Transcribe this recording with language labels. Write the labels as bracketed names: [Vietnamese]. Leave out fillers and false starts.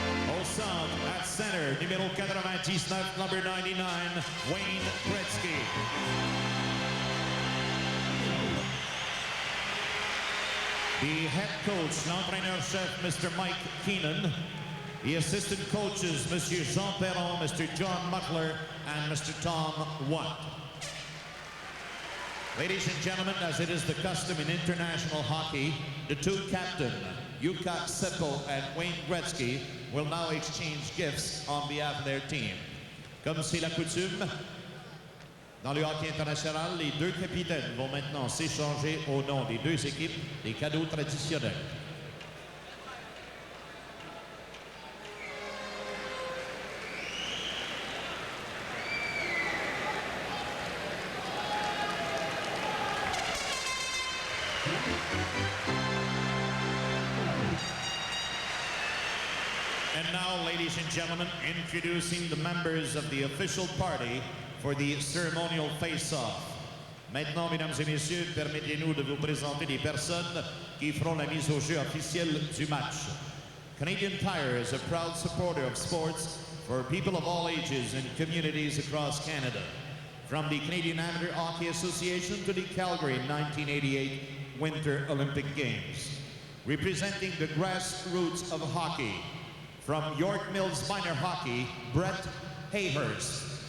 [French] Au centre, [English] at center, [French] numéro 99, [English] number 99, [French] Wayne Gretzky. [English] The head coach, [French] l'entraîneur-chef, [English] Mr. Mike Keenan. The assistant coaches, Monsieur Jean Perron, Mr. John Muckler, and Mr. Tom Watt. Ladies and gentlemen, as it is the custom in international hockey, the two captains, Jukka Seppo and Wayne Gretzky, will now exchange gifts on behalf of their team. [French] Comme c'est la coutume, dans le hockey international, les deux capitaines vont maintenant s'échanger au nom des deux équipes des cadeaux traditionnels. [English] And now, ladies and gentlemen, introducing the members of the official party for the ceremonial face-off. [French] Maintenant, mesdames et messieurs, permettez-nous de vous présenter les personnes qui feront la mise au jeu officielle du match. [English] Canadian Tire is a proud supporter of sports for people of all ages and communities across Canada. From the Canadian Amateur Hockey Association to the Calgary 1988 Winter Olympic Games. Representing the grassroots of hockey, from York Mills Minor Hockey, Brett Hayhurst.